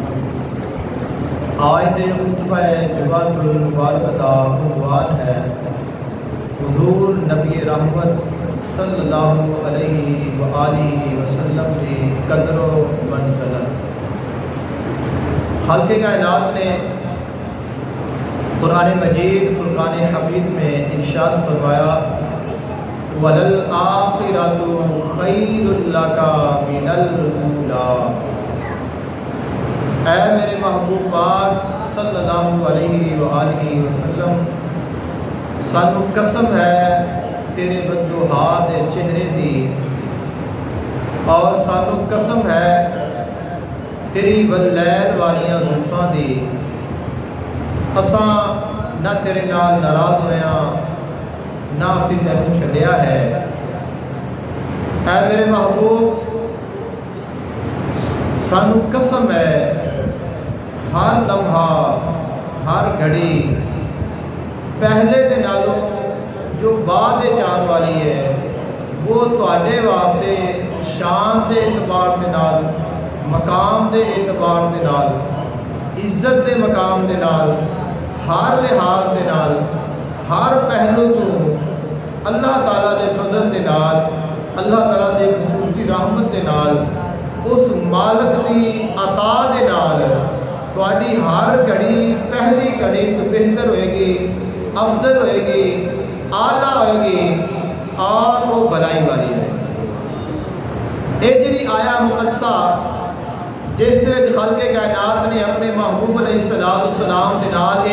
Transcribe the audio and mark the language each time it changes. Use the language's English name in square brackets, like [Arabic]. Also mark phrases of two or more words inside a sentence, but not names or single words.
[Urdu] آج دے خطبہ جمعۃ المبارک کا عنوان ہے حضور نبی رحمت [Arabic] صلی اللہ علیہ وآلہ وسلم [Urdu] کی قدر و منزلت۔ خالق کائنات نے قرآن مجید فرقان حمید میں ارشاد فرمایا [Arabic] وَلَلْآخِرَةُ خَيْرٌ لَكَ مِنَ الْأُولَى۔ [Punjabi] اے میرے محبوب پاک [Arabic] صلی اللہ علیہ وآلہ وسلم، [Punjabi] سانو قسم ہے تیرے بدوہا دے چہرے دی، اور سانو قسم ہے تیری واللیل والیاں زلفاں دی، اساں نہ تیرے نال ناراض ہویا نہ اسی تینوں چھڈیا ہے۔ اے میرے محبوب، سانو قسم ہے ہر لمحہ ہر گھڑی پہلے دے نالوں جو بعد چان والی ہے وہ تواڈے واسطے شان دے اعتبار دے نال، مقام دے اعتبار دے نال، عزت دے مقام دے نال، ہر لحاظ دے نال، ہر پہلو تو اللہ تعالیٰ دے فضل دے نال، اللہ تعالیٰ دے خصوصی رحمت دے نال، اس مالک دی عطا دے نال تواڈی ہر گھڑی پہلی گھڑی تو بہتر ہوئے گی، افضل ہوئے گی، اعلیٰ ہوئے گی، اور وہ بھلائی والی ہے۔ یہ جڑی آیا مقدسہ جس دے وچ خالق کائنات نے اپنے محبوب [Arabic] علیہ السلام [Punjabi] دے نال یہ